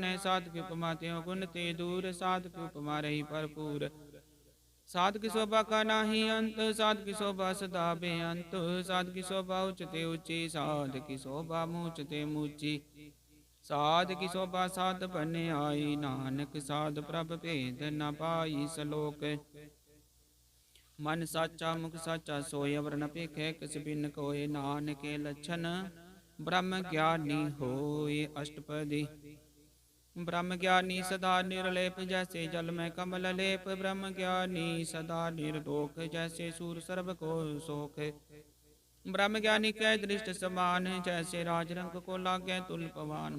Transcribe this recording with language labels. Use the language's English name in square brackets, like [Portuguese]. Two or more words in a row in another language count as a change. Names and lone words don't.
[Hindi] साध की उपमा त्यों गुण ते दूर, साध की उपमा रही भरपूर। साध की शोभा का नाही अंत, साध की शोभा सदा बेअंत। साध की शोभा उच्चते ऊंची, साध की शोभा मूचते मूची। साध की शोभा साध बन आई, नानक साध प्रभ भेद न पाई। सलोक मन साचा मुख साचा सोय, अवर न पेखै किस बिन कोय। नानक के लक्षण ब्रह्म ज्ञानी होय अष्टपदी। ब्रह्म ज्ञानी सदा निर्लेप, जैसे जल में कमल लेप। ब्रह्म ज्ञानी सदा निर्दोष, जैसे सूर सर्व को सोख। ब्रह्म ज्ञानी कै दृष्ट समान, जैसे राजरंग को लागे तुल पवान।